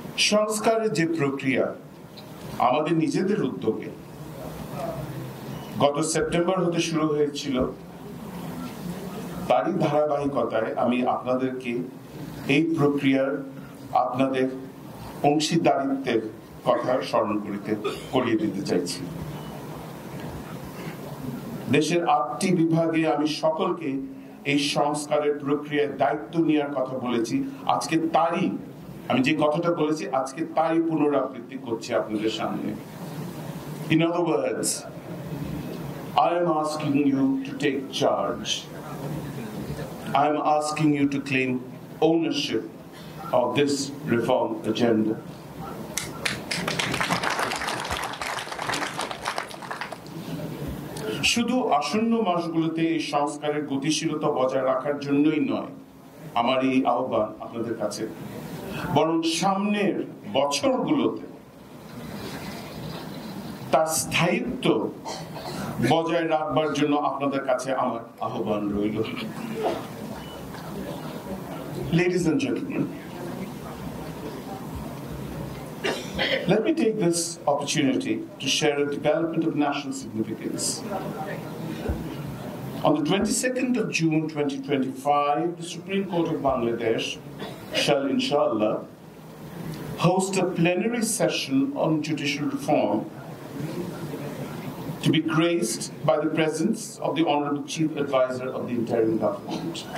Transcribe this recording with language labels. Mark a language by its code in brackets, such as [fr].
[bn] সংস্কারের যে প্রক্রিয়া আমাদের নিজেদের উদ্যোগে গত সেপ্টেম্বর হতে শুরু হয়েছিল, তারই ধারাবাহিকতায় আমি আপনাদেরকে এই প্রক্রিয়ার আপনাদের অংশীদারিত্বের কথা স্মরণ করিয়ে দিতে চাইছি। দেশের 8টি বিভাগে আমি সকলকে এই সংস্কারের প্রক্রিয়ায় দায়িত্ব নেওয়ার কথা বলেছি। আজকে তারই আমি যে কথাটা বলেছি আজকে তারই পুনরাবৃত্তি করছি আপনাদের সামনে। [en] In other words, I am asking you to take charge. I am asking you to claim ownership of this reform agenda. [bn] শুধু আসন্ন মাসগুলোতে এই সংস্কারের গতিশীলতা বজায় রাখার জন্যই নয় আমার এই আহ্বান আপনাদের কাছে, বরং সামনের বছরগুলোতে তার স্থায়িত্ব বজায় রাখবার জন্য আপনাদের কাছে আমার আহ্বান রইল। [en] Ladies and gentlemen, let me take this opportunity to share a development of national significance. On the 22nd of June 2025, the Supreme Court of Bangladesh shall, inshallah, host a plenary session on judicial reform to be graced by the presence of the Honorable Chief Advisor of the interim government.